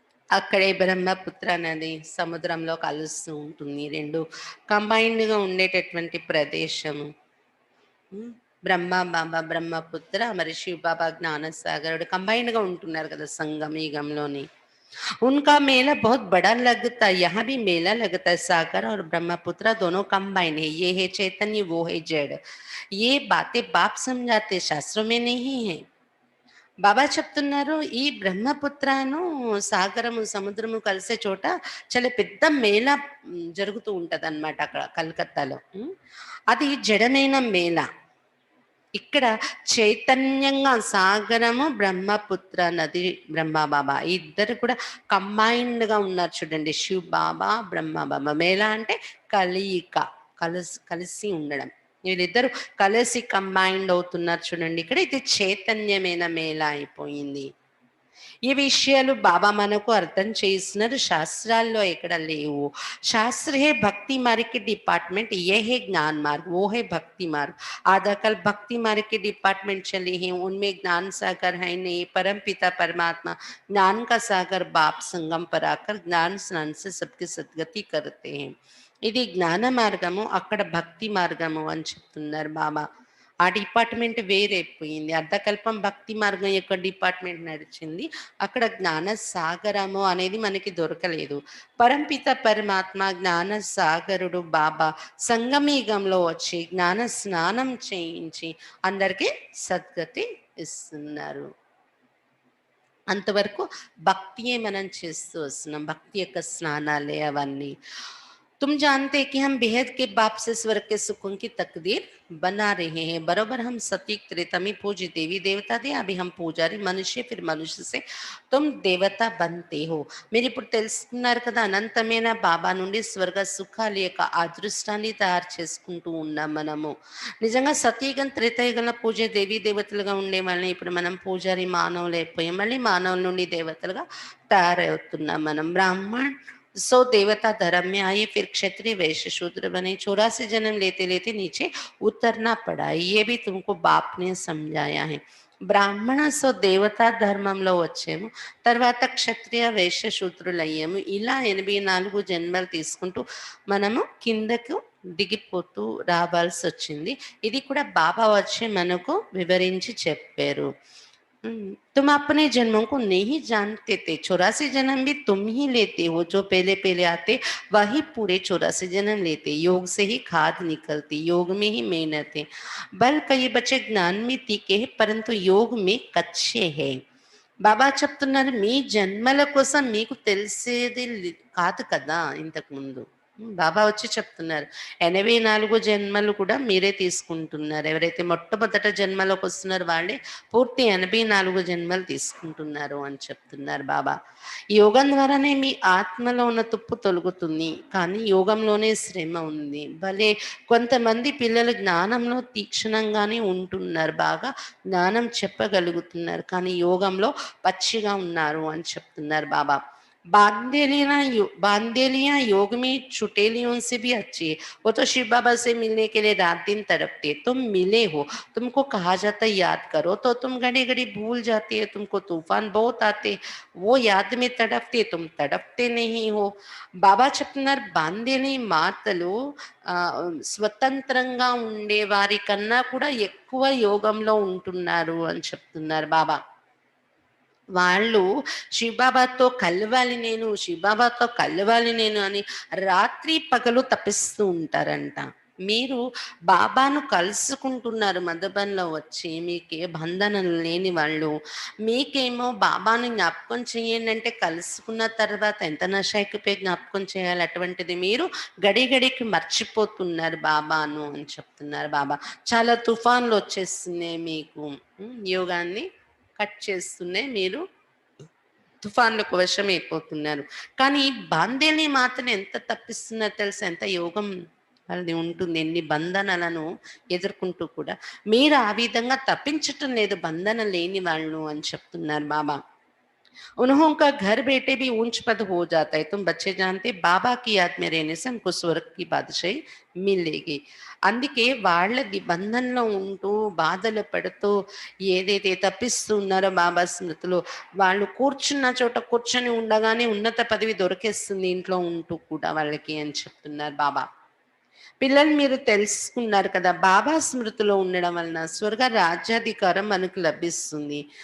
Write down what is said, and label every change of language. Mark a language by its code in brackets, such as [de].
[te] అక్కడే బ్రహ్మపుత్ర నది సముద్రంలో కలుస్తూ ఉంటుంది. 2 కంబైన్డ్‌గా ఉండేటటువంటి ప్రదేశము. హ్మ్. బ్రహ్మ బాబా, బ్రహ్మపుత్ర మరి శివ్ బాబా జ్ఞానసాగరుడు కంబైన్డ్‌గా ఉంటున్నారు కదా! సంగమ యుగంలోని. [hi] उनका मेला बहुत बड़ा लगता है, यहाँ भी मेला लगता है, सागर और ब्रह्मपुत्र दोनों कंबाइन है, ये है चैतन्य, वो है जड़। ये बातें बाप समझाते, शास्त्रों में नहीं है। [te] బాబా చెప్తున్నారు, ఈ బ్రహ్మపుత్రను, సాగరము, సముద్రము కలిసే చోట చాలా పెద్ద మేళ జరుగుతూ ఉంటదనమాట అక్కడ కలకత్తాలో. అది జడమైన మేళ. ఇక్కడ చైతన్యంగా సాగరము, బ్రహ్మపుత్ర నది, బ్రహ్మ బాబా ఇద్దరు కూడా కంబైన్డ్‌గా ఉన్నారు చూడండి. శివ్ బాబా, బ్రహ్మ బాబా. మేళ అంటే కలయిక. కలిసి ఉండడం. వీళ్ళిద్దరూ కలిసి కంబైన్డ్ అవుతున్నారు చూడండి. ఇక్కడ ఇది చైతన్యమైన మేళ అయిపోయింది. ఈ విషయాలు బాబా మనకు అర్థం చేస్తున్నారు. శాస్త్రాల్లో ఎక్కడ లేవు. [hi] शास्त्र है भक्ति मार्ग के डिपार्टमेंट, ये है ज्ञान मार्ग, वो है भक्ति मार्ग। आजकल भक्ति मार्ग के डिपार्टमेंट चले हैं, उनमें ज्ञान सागर है नहीं, परम पिता परमात्मा ज्ञान का सागर बाप संगम पर आकर ज्ञान स्नान से सबकी सद्गति करते हैं। [te] ఇది జ్ఞాన మార్గము, అక్కడ భక్తి మార్గము అని చెప్తున్నారు బాబా. ఆ డిపార్ట్మెంట్ వేరైపోయింది. అర్ధకల్పం భక్తి మార్గం యొక్క డిపార్ట్మెంట్ నడిచింది. అక్కడ జ్ఞాన సాగరము అనేది మనకి దొరకలేదు. పరంపిత పరమాత్మ జ్ఞాన సాగరుడు బాబా సంగమయుగంలో వచ్చి జ్ఞాన స్నానం చేయించి అందరికీ సద్గతి ఇస్తున్నారు. అంతవరకు భక్తియే మనం చేస్తూ వస్తున్నాం. భక్తి యొక్క స్నానాలే అవన్నీ. [hi] तुम जानते हैं कि हम बेहद के बाप से स्वर्ग के सुखों की तकदीर बना रहे हैं। बरोबर हम सतीक त्रेता में पूज्य देवी देवता थे, अभी हम పూజారి మనుష్య, ఫిర్ మనుష్య से तुम देवता बनते हो। [te] మీరు ఇప్పుడు తెలుసుకున్నారు కదా, అనంతమైన బాబా నుండి స్వర్గ సుఖాల యొక్క అదృష్టాన్ని తయారు చేసుకుంటూ ఉన్నాం మనము. నిజంగా సతీయుగం త్రేతాయుగంలో పూజ దేవీ దేవతలుగా ఉండే వాళ్ళని ఇప్పుడు మనం పూజారి మానవులు అయిపోయాం. మళ్ళీ మానవుల నుండి దేవతలుగా తయారవుతున్నాం మనం. [hi] ब्राह्मण सो देवता धर्म में आए, फिर क्षत्रिय वैश्य शूद्र बने, 84 जन्म लेते लेते नीचे उतरना पड़ा। ये भी तुमको बाप ने समझाया है। [te] బ్రాహ్మణ సో దేవతా ధర్మంలో వచ్చాము, తర్వాత క్షత్రియ వైశ్య శూద్రులు అయ్యాము. ఇలా 84 జన్మలు తీసుకుంటూ మనము కిందకు దిగిపోతూ రావాల్సి వచ్చింది. ఇది కూడా బాబా వచ్చి మనకు వివరించి చెప్పారు. [hi] तुम अपने जन्मों को नहीं जानते थे, 84 जन्म भी तुम ही लेते हो। जो पहले पहले आते वही पूरे 84 जन्म लेते। योग से ही खाद निकलती, योग में ही मेहनत है। बल कई बच्चे ज्ञान में तीखे हैं परंतु योग में कच्चे हैं। [te] బాబా చెప్తున్నారు, మీ జన్మల కోసం మీకు తెలిసేది కాదు కదా ఇంతకు ముందు. బాబా వచ్చి చెప్తున్నారు, 84 జన్మలు కూడా మీరే తీసుకుంటున్నారు. ఎవరైతే మొట్టమొదట జన్మలోకి వస్తున్నారో వాళ్ళే పూర్తి 84 జన్మలు తీసుకుంటున్నారు అని చెప్తున్నారు బాబా. ఈ యోగం ద్వారానే మీ ఆత్మలో ఉన్న తుప్పు తొలగుతుంది, కానీ యోగంలోనే శ్రమ ఉంది. భలే కొంతమంది పిల్లలు జ్ఞానంలో తీక్షణంగానే ఉంటున్నారు, బాగా జ్ఞానం చెప్పగలుగుతున్నారు, కానీ యోగంలో పచ్చిగా ఉన్నారు అని చెప్తున్నారు బాబా. [hi] बांदेलियां योग में छुटेलियों से भी अच्छी है। वो तो शिव बाबा से मिलने के लिए रात दिन तड़पते, तुम मिले हो, तुमको कहा जाता है याद करो तो तुम घड़ी घड़ी भूल जाते हो। तुमको तूफान बहुत आते, वो याद में तड़पते, तुम तड़पते नहीं हो। [te] బాబా చెప్తున్నారు, బాందేలి మాతలు స్వతంత్రంగా ఉండే వారి కన్నా కూడా ఎక్కువ యోగంలో ఉంటున్నారు అని చెప్తున్నారు బాబా. వాళ్ళు శివబాబాతో కలవాలి నేను, శివబాబాతో కలవాలి నేను అని రాత్రి పగలు తపిస్తూ ఉంటారంట. మీరు బాబాను కలుసుకుంటున్నారు మధుబన్లో వచ్చి, మీకే బంధనం లేని వాళ్ళు. మీకేమో బాబాను జ్ఞాపకం చేయండి అంటే కలుసుకున్న తర్వాత ఎంత నశ ఎక్కిపోయి జ్ఞాపకం చేయాలి, అటువంటిది మీరు గడి గడికి మర్చిపోతున్నారు బాబాను అని చెప్తున్నారు బాబా. చాలా తుఫాన్లు వచ్చేస్తున్నాయి మీకు, యోగాన్ని కట్ చేస్తున్నాయి, మీరు తుఫాన్లకు వశమైపోతున్నారు. కానీ బాందేలి మాత్రం ఎంత తప్పిస్తున్నారు తెలుసా, ఎంత యోగం వాళ్ళది ఉంటుంది, ఎన్ని బంధనలను ఎదుర్కొంటూ కూడా. మీరు ఆ విధంగా తప్పించటం లేదు బంధన లేని వాళ్ళు అని చెప్తున్నారు బాబా. [hi] उन्हों का घर बैठे भी ऊंच पद हो जाता है। तुम बच्चे जानते बाबा की याद में रहने से हमको स्वर्ग की बादशाही मिलेगी. [te] అందుకే వాళ్ళ బంధంలో ఉంటూ బాధలు పడుతూ ఏదైతే తప్పిస్తూ ఉన్నారో బాబా స్మృతిలో వాళ్ళు కూర్చున్న చోట కూర్చొని ఉండగానే ఉన్నత పదవి దొరికేస్తుంది ఇంట్లో ఉంటూ కూడా వాళ్ళకి అని చెప్తున్నారు బాబా. పిల్లలు మీరు తెలుసుకున్నారు కదా! బాబా స్మృతిలో ఉండడం వలన స్వర్గ రాజ్యాధికారం మనకు లభిస్తుంది.